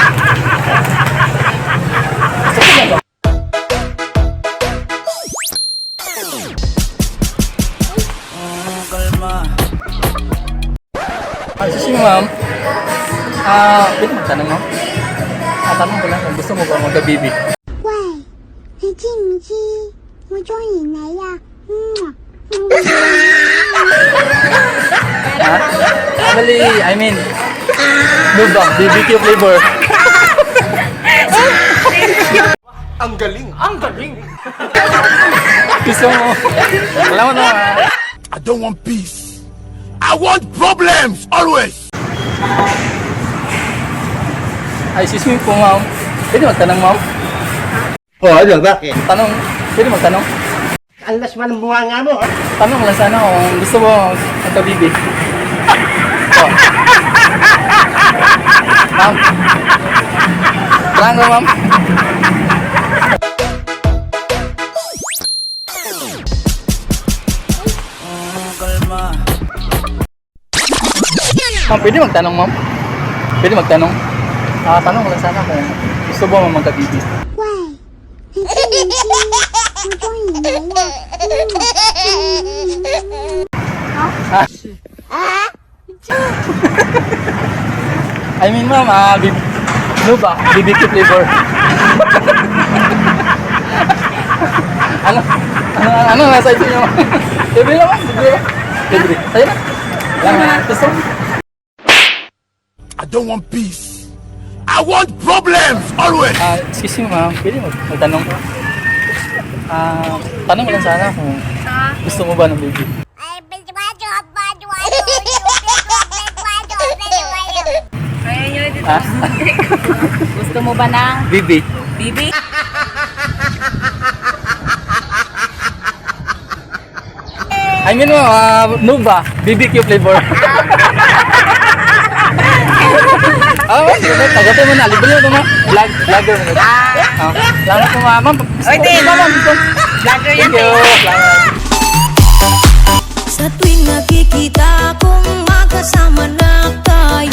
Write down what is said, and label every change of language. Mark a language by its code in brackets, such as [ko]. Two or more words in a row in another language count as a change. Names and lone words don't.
[en] Excuse me, ma'am. [tl] Pwede magtanong, ma'am? Tanong ko lang kung gusto mo ba magka-baby. [yue] 喂，你知唔知我中意你啊？ [en] Bali, I mean, [tl] ano ba? [en] BBQ flavor. [tl] Ang galing, ang galing. Gusto mo? Salamat naman. [en] I don't want peace. I want problems always. Excuse me po, ma'am. [tl] Pwede magtanong, ma'am? Ano, bakit? Tanong, pwede magtanong? Ang lasman ng bunga nga mo. Tanong lang sana kung gusto mo magka-baby. [en] Oh. Ma'am. [tl] Tanong ko, ma'am. Ma'am, pwede magtanong, ma'am? Pwede magtanong? Tanong ko lang sana kung gusto mo magka-baby. [yue] 喂，你知唔知我中意你啊？ [en] I mean, [tl] ma'am, ano ba? [en] BBQ flavor. [tl] ano nasa ito nyo? Libre naman, libre. Libre. Sa'yo na. Lang, gusto mo? [en] I don't want peace. I want problems always. Excuse me, [tl] ma'am. Pwede magtanong ko? Tanong ko lang sana kung gusto mo ba ng baby. Gusto mo ba ng [en] Baby. [tl] bibi? [en] I mean, Nuba. BBQ flavor. [tl] Tagatin mo na. Libre mo ito, ma'am. Vlogger mo na. Salamat po, ma'am. Oy, ma'am. Vlogger [en] Thank you. [tl] Salamat. Sa tuwing nakikita kong magkasama na tayo.